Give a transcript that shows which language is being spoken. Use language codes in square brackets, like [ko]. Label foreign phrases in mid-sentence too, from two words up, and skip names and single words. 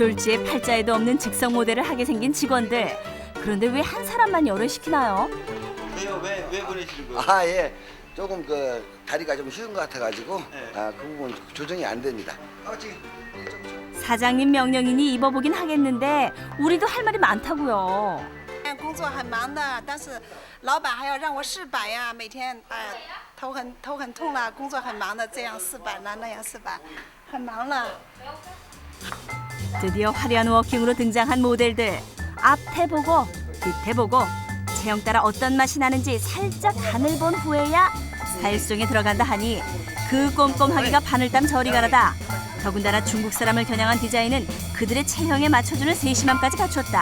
[ko] 졸지에 팔자에도 없는 직성 모델을 하게 생긴 직원들. 그런데 왜 한 사람만 열을 시키나요? 왜요? 왜 보내시는 거예요? 아, 예. 조금 그 다리가 좀 쉬운 것 같아가지고 그 부분 조정이 안 됩니다. 사장님 명령이니 입어보긴 하겠는데 우리도 할 말이 많다고요. [zh] 工作很忙的，但是老板还要让我试板呀，每天头很痛了，工作很忙的，这样试板了，那样试板，很忙了。 [ko] 드디어 화려한 워킹으로 등장한 모델들. 앞에 보고 뒤에 보고 체형 따라 어떤 맛이 나는지 살짝 간을 본 후에야 스타일송에 들어간다 하니 그 꼼꼼하기가 바늘땀 저리 가라다. 더군다나 중국 사람을 겨냥한 디자인은 그들의 체형에 맞춰주는 세심함까지 갖췄다.